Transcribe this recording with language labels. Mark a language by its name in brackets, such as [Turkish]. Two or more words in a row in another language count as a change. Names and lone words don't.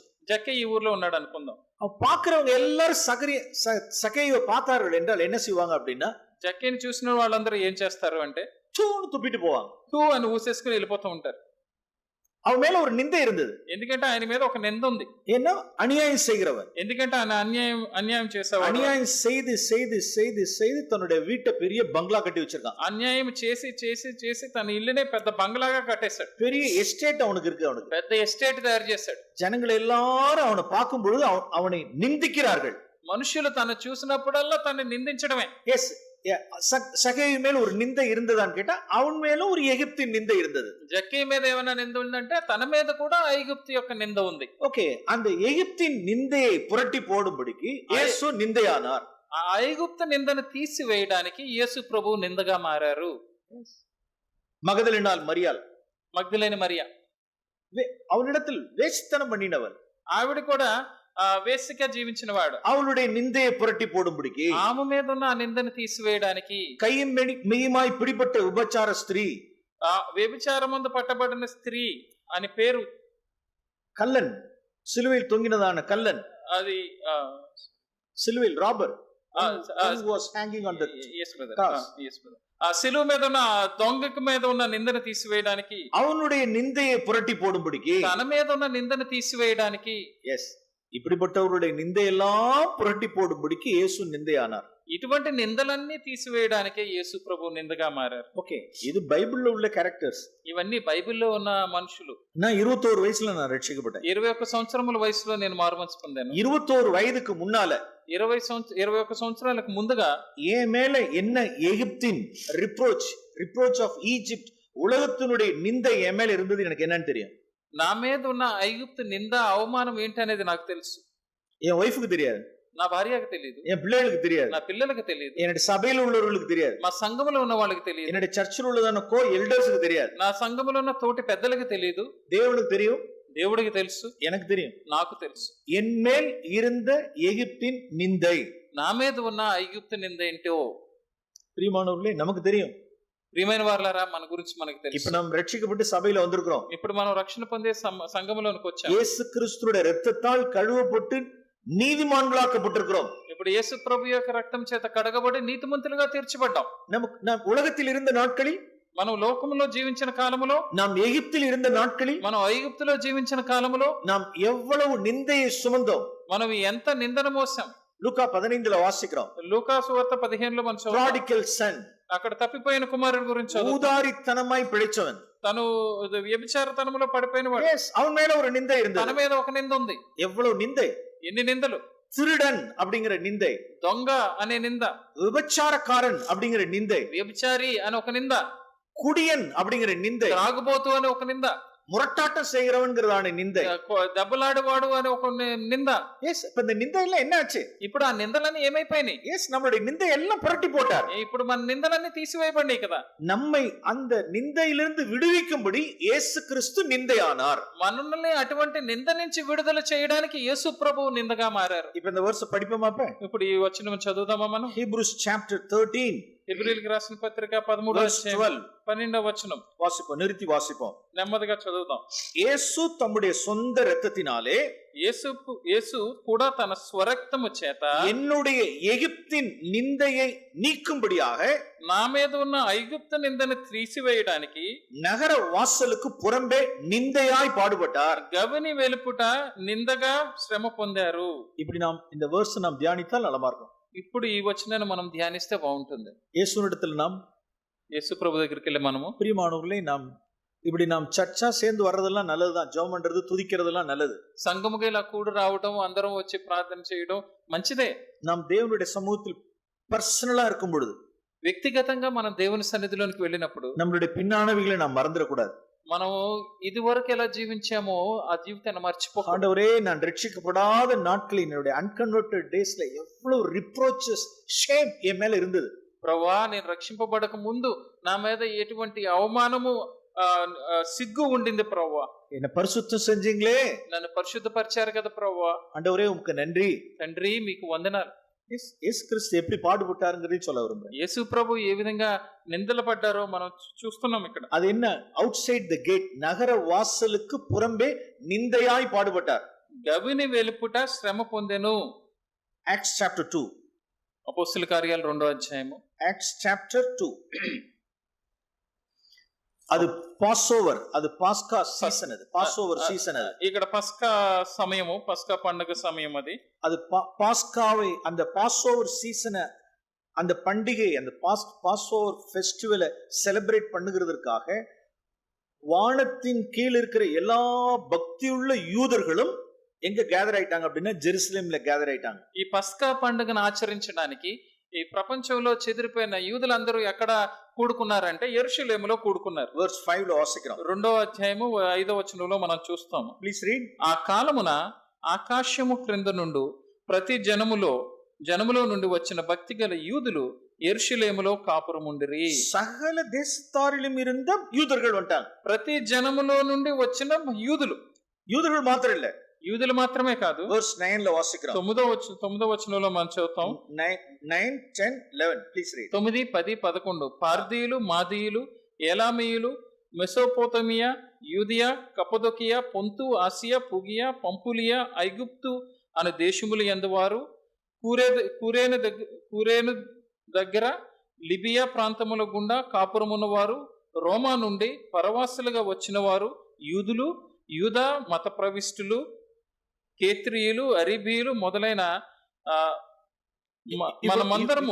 [Telugu] జక్కయ్య ఈ ఊర్లో ఉన్నాడు అనుకుందాం. [Tamil] பாக்குறவங்க எல்லாரும் சகையை பார்த்தார்கள் என்றால் என்ன செய்வாங்க அப்படின்னா, [Telugu] జక్కయ్యని చూసిన వాళ్ళందరూ ఏం చేస్తారు అంటే [Tamil] தூன்னு துப்பிட்டு போவாங்க. [Telugu] తూ అని ఊసేసుకుని వెళ్ళిపోతూ ఉంటారు. [Tamil] அவன் மேல ஒரு நிந்தை இருந்தது. [Telugu] ఎందుకంటే ఆయన మీద ఒక నింద ఉంది. [Tamil] ஏன்னா அநியாயம் செய்கிறவன். [Telugu] ఎందుకంటే ఆయన అన్యాయం చేసేవాడు. [Tamil] அநியாயம் செய்து செய்து செய்து செய்து தன்னுடைய வீட்டை பெரிய பங்களா கட்டி வச்சிருக்கான். [Telugu] అన్యాయం చేసి చేసి చేసి తన ఇల్లునే పెద్ద బంగ్లాగా కట్టేశాడు. [Tamil] பெரிய ఎస్టేట్ அவனுக்கு இருக்கு. அவனுக்கு [Telugu] పెద్ద ఎస్టేట్ తయారు చేశాడు. [Tamil] ஜனங்கள் எல்லாரும் அவனை பார்க்கும் பொழுது அவனை நிந்திக்கிறார்கள். [Telugu] మనుషులు తను చూసినప్పుడల్లా తను నిందించడమే. [Tamil] எஸ், சகேயு மேல ஒரு நிந்தை இருந்ததான்னு கேட்டா அவன் மேலும் ஒரு எகிப்தின் நிந்தை இருந்தது. [Telugu] జక్కీ మీద ఏమైనా నింద ఉందంటే తన మీద కూడా ఐగుప్తు యొక్క నింద ఉంది. [Tamil] ஓகே, அந்த எகிப்தின் நிந்தையை புரட்டி போடும்படிக்கு இயேசு நிந்தையானார். [Telugu] ఆ ఐగుప్తు నిందను తీసివేయడానికి యేసు ప్రభువు నిందగా మారారు. [Tamil] மகதலினால் மரியாள், [Telugu] మగ్దలేని మరియ, [Tamil] அவளிடத்தில் வேசித்தனம் பண்ணினவன், [Telugu] ఆవిడ కూడా వేశ్యగా జీవించిన వాడు. [Tamil] அவளுடைய நிந்தையை புரட்டி போடும்படிக்கு [Telugu] ఆమె మీద ఉన్న ఆ నిందను తీసివేయడానికి [Tamil] கையும் மெய்யுமாய் பிடிபட்ட உபச்சார ஸ்திரீ, [Telugu] ఆ వ్యభిచారమందు పట్టబడిన స్త్రీ అని పేరు, [Tamil] கல்லன், சிலுவையில் தொங்கினதான கல்லன், [Telugu] అది [English] சிலுவையில் ராபர் was hanging on the cross. [Telugu] ఆ సిలువ మీద ఉన్న దొంగకు మీద ఉన్న నిందను తీసివేయడానికి, [Tamil] அவனுடைய நிந்தையை புரட்டி போடும்படிக்கு, [Telugu] తన మీద ఉన్న నిందను తీసివేయడానికి, [Tamil] எஸ், இப்படிப்பட்டவருடைய நிந்தையெல்லாம் புரட்டி போடும்படிக்கு இயேசு நிந்தையானார். [Telugu] ఇటువంటి నిందలన్నీ తీసివేయడానికే యేసు ప్రభు నిందగా మారారు. [Tamil] ஓகே, இது பைபிள்ல உள்ள கேரக்டర్స్. [Telugu] ఇవన్నీ బైబిల్లో ఉన్న మనుషులు. [Tamil] நான் 21 వయసుல நான் ரட்சிக்கப்பட்டேன். [Telugu] 21 సంవత్సరముల వయసులో నేను మారుమనసు పొందాను. [Tamil] 21 వయதுக்கு முன்னால [Telugu] 21 సంవత్సరాలకు ముందుగా [Tamil] என் மேல என்ன எகிப்தின் [English] reproach of Egypt, [Tamil] உலகத்தினுடைய நிந்தை என் மேல இருந்தது எனக்கு என்னன்னு தெரியும். [Telugu] నా మీద ఉన్న ఐగుప్తు నింద, అవమానం ఏంటనేది నాకు తెలుసు. [Tamil] என் ஒய்ஃபுக்கு தெரியாது, [Telugu] నా భార్యకు తెలియదు, [Tamil] என் பிள்ளைகளுக்கு தெரியாது, [Telugu] నా పిల్లలకు తెలియదు, [Tamil] என்னுடைய సభையில் உள்ளவர்களுக்கு தெரியாது, [Telugu] మా సంఘములో ఉన్న వాళ్ళకి తెలియదు, [Tamil] என்னுடைய சர்ச்சில் உள்ளதான [English] co-elders [Tamil] தெரியாது, [Telugu] నా సంఘములో ఉన్న తోటి పెద్దలకు తెలియదు. [Tamil] தேவனுக்கு தெரியும், [Telugu] దేవుడికి తెలుసు, [Tamil] எனக்கு தெரியும், [Telugu] నాకు తెలుసు. [Tamil] என் மேல் இருந்த எகிப்தின் நிந்தை, [Telugu] నా మీద ఉన్న ఐగుప్తు నింద ఏంటో [Tamil] பிரியமானவர்களே நமக்கு தெரியும். [Telugu] ప్రియమైన వారలారా, మన గురించి మనకు [Tamil] இப்ப [Telugu] తెలుసు. [Tamil] நாம் ரட்சிக்கப்பட்டு சபையில வந்திருக்கிறோம். [Telugu] ఇప్పుడు మనం రక్షణ పొందే సంఘములోనికి వచ్చాం. [Tamil] இயேசு கிறிஸ்துவோட இரத்தத்தால் கழுவப்பட்டு நீதிமான்களாக்கப்பட்டிருக்கிறோம். [Telugu] ఇప్పుడు యేసు ప్రభు యొక్క రక్తం చేత కడగబడి నీతిమంతులుగా తీర్చబడ్డాం. [Tamil] நாம் உலகத்தில் இருந்த நாட்களில், [Telugu] మనం లోకములో జీవించిన కాలములో, [Tamil] நாம் ఎగిప్தில் இருந்த நாட்களில், [Telugu] మనం ఐగుప్తులో జీవించిన కాలములో [Tamil] நாம் எவ்வளவு நிந்தையை சுமந்தோம். [Telugu] మనం ఎంత నిందను మోసాం. [Tamil] லூக்கா 15ல வாசிக்கிறோம். [Telugu] లూకా సువార్త 15లో మనం చదువుతాం. [English] prodigal son, [Telugu] అక్కడ తప్పిపోయిన కుమారుడి గురించి చదువుతాం. [Tamil] ஊதாரித்தனமாய் பிழைச்சவன், [Telugu] తను వ్యభిచారతనములో పడిపోయిన వాడు. [Tamil] அவன் மேல ஒரு நிந்தை [Telugu] తన [Tamil] இருந்தது. [Telugu] మీద ఒక నింద ఉంది. [Tamil] எவ்வளவு நிந்தை, [Telugu] ఎన్ని నిందలు! [Tamil] திருடன் அப்படிங்கிற நிந்தை, [Telugu] దొంగ అనే నింద, [Tamil] விபச்சாரக்காரன் அப்படிங்கிற நிந்தை, [Telugu] వ్యభిచారి అని ఒక నింద, [Tamil] குடியன் அப்படிங்கிற நிந்தை, [Telugu] త్రాగుబోతు అని ఒక నింద, [Tamil] முரட்டாட்டம் செய்கிறவன்கிறதான நிந்தை, [Telugu] దెబ్బలాడువాడు అని ఒక నింద. [Tamil] எஸ், இப்ப இந்த நிந்தை எல்லாம் என்ன ஆச்சு? [Telugu] ఇప్పుడు ఆ నిందలన్నీ ఏమైపోయినాయి? [Tamil] எஸ், நம்மளுடைய நிந்தை எல்லாம் புரட்டி போட்டார். [Telugu] ఇప్పుడు మన నిందలన్నీ తీసివేయబడినాయి కదా. [Tamil] நம்மை அந்த நிந்தையிலிருந்து விடுவிக்கும்படி இயேசு கிறிஸ்து நிந்தையானார். [Telugu] మనల్ని అటువంటి నింద నుంచి విడుదల చేయడానికి యేసు ప్రభువు నిందగా మారారు. [Tamil] இப்ப இந்த வருஷம் படிப்போமா? [Telugu] ఇప్పుడు ఈ వచనం చదువుదామా మనం? [English] Hebrews chapter 13 [Telugu] హెబ్రీయులకు రాసిన పత్రిక 13వ అధ్యాయం 12వ వచనం [Tamil] வாசிப்போம், நிறுத்தி வாசிப்போம், [Telugu] నెమ్మదిగా చదువుదాం. [Tamil] இயேசு தம்முடைய சொந்த இரத்தத்தினாலே [Telugu] యేసు కూడా తన స్వరక్తము చేత [Tamil] என்னுடைய எகிப்தின் நிந்தையை நீக்கும்படியாக [Telugu] నా మీద ఉన్న ఐగుప్తు నిందను తీసివేయడానికి [Tamil] நகர வாசலுக்கு புறம்பே நிந்தையாய் பாடுபட்டார். [Telugu] గవిని వెలుపుట నిందగా శ్రమ పొందారు. [Tamil] இப்படி நாம் இந்த verse நாம் தியானித்தால் நலமா இருக்கும். [Telugu] ఇప్పుడు ఈ వచనాన్ని మనం ధ్యానిస్తే బాగుంటుంది. [Tamil] இயேசுவிடத்தில் நாம், [Telugu] యేసు ప్రభు దగ్గరికి వెళ్ళి మనము, [Tamil] பிரியமானவர்களே, நாம் இப்படி நாம் சர்ச்சா சேர்ந்து வர்றதெல்லாம் நல்லதுதான். ஜெபம் பண்றது, துதிக்கிறதெல்லாம் நல்லது. [Telugu] సంఘముగా ఇలా కూడి రావడం, అందరం వచ్చి ప్రార్థన చేయడం మంచిదే. [Tamil] நாம் தேவனுடைய சமூகத்தில் பர்சனலா இருக்கும் பொழுது, [Telugu] వ్యక్తిగతంగా మనం దేవుని సన్నిధిలోనికి వెళ్ళినప్పుడు [Tamil] நம்மளுடைய பின்னானவைகளை நாம் மறந்துடக்கூடாது. [Telugu] మనం ఇది వరకు ఎలా జీవించామో ఆ జీవితాన్ని మర్చిపోకుండా, [Tamil] ஆண்டவரே, நான் ரட்சிக்கப்படாத நாட்களில் என்னுடைய [English] unconverted days [Tamil] எவ்வளவு [English] reproaches, shame [Tamil] என் மேல இருந்தது. [Telugu] ప్రభువా, నేను రక్షింపబడక ముందు నా మీద ఎటువంటి అవమానము, సిగ్గు ఉండింది ప్రభువా. [Tamil] என்ன பரிசுத்தம் செஞ்சீங்களே, [Telugu] నన్ను పరిశుద్ధపరిచారు కదా ప్రభువా. [Tamil] ஆண்டவரே உமக்கு நன்றி. [Telugu] తండ్రి మీకు వందనాలు. [Tamil] இயேசு கிறிஸ்து எப்படி பாடுபட்டாருங்கிறதையும் சொல்ல விரும்புறேன். [Telugu] యేసు ప్రభు ఏ విధంగా నిందలు పడ్డారో మనం చూస్తున్నాం ఇక్కడ. [Tamil] அது என்ன? [English] outside the gate, [Tamil] நகர வாசலுக்கு புறம்பே நிந்தையாய் பாடுபட்டார். [Telugu] గవిని వెలుపుట శ్రమ పొందెను. [English] Acts chapter 2. [Telugu] అపోస్తల కార్యాలు 2వ అధ్యాయము. [English] Acts chapter 2. [Tamil] அது பாஸ்ஓவர், அது பாஸ்கா சீசன், அது [English] Passover season. [Tamil] அது [Telugu] ఇక్కడ పస్కా సమయము, పస్కా పండుగ సమయం. [Tamil] அது பாஸ்காவை, அந்த பாஸ்ஓவர் சீசனை, அந்த பண்டிகை, அந்த [English] Passover festival [Tamil] செலிப்ரேட் பண்ணுகிறதுக்காக வானத்தின் கீழ் இருக்கிற எல்லா பக்தியுள்ள யூதர்களும் எங்க கேதர் ஆயிட்டாங்க அப்படின்னா ஜெருசலேம்ல கேதர் ஆயிட்டாங்க. [Telugu] ఈ పస్కా పండుగను ఆచరించడానికి ఈ ప్రపంచంలో చెదిరిపోయిన యూదులందరూ ఎక్కడ కూడుకున్నారంటే యెరూషలేములో కూడుకున్నారు. verse 5 లో వాసిద్దాం. 2వ అధ్యాయము 5వ వచనంలో మనం చూస్తాము. [English] please read. [Telugu] ఆ కాలమున ఆకాశము క్రింద నుండి ప్రతి జనములో నుండి వచ్చిన భక్తి గల యూదులు యెరూషలేములో కాపురముండిరి. [Tamil] సకల దేశத்தாரிலும் இருந்த யூதர்கள் வந்துட்டாங்க. [Telugu] ప్రతి జనములో నుండి వచ్చిన [Tamil] யூதர்கள் மாத்திரம் இல்ல, [Telugu] యూదులు మాత్రమే కాదు. verse 9 లో వాసిద్దాం. 9వ వచనంలో మనం చదువుతాం. [English] 9 10 11 please read. [Telugu] 9, 10, 11 పార్దీయులు, మాదీయులు, ఏలామీయులు, మెసోపోతమియా, యూదియా, కపదొకియా, పొంతు, ఆసియా, పుగియా, పంపులియా, ఐగుప్తు అను దేశములు యందువారు, కూరేను దగ్గర లిబియా ప్రాంతముల గుండా కాపురమున్నవారు, రోమా నుండి పరవాసులుగా వచ్చిన వారు, యూదులు, యూదా మత ప్రవిష్టులు, కేత్రియులు, అరీబీయులు మొదలైన మనమందరము